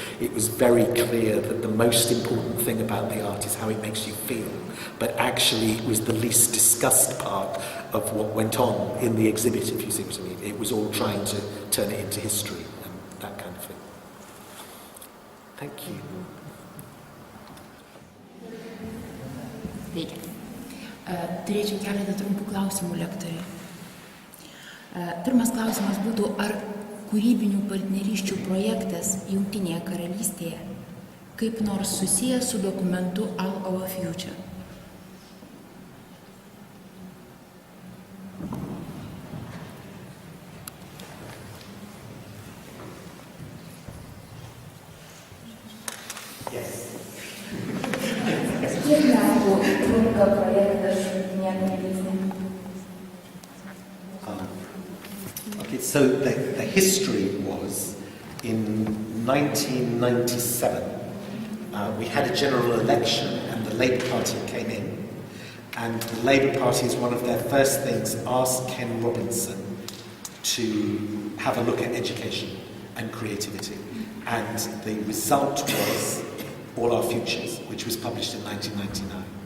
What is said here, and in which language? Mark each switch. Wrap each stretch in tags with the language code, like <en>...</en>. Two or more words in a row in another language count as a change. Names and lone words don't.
<en>It was very clear that the most important thing about the art is how it makes you feel. But actually, it was the least discussed part of what went on in the exhibit, if you see what I mean. It was all trying to turn it into history and that kind of thing. Thank you.</en> <lt>Sveiki. Turėčiau keletą trumpų klausimų lektoriai. Pirmas klausimas būtų, ar kūrybinių partnerysčių projektas Jungtinėje karalystėje kaip nors susijęs su dokumentu All Our Future? Kiek metų trunka projektas Jungtinėje karalystėje?</lt> <en>Okay, so the history was in 1997 we had a general election and the Labour Party came in, and the Labour Party, as one of their first things, asked Ken Robinson to have a look at education and creativity, and the result was All Our Futures, which was published in 1999.</en>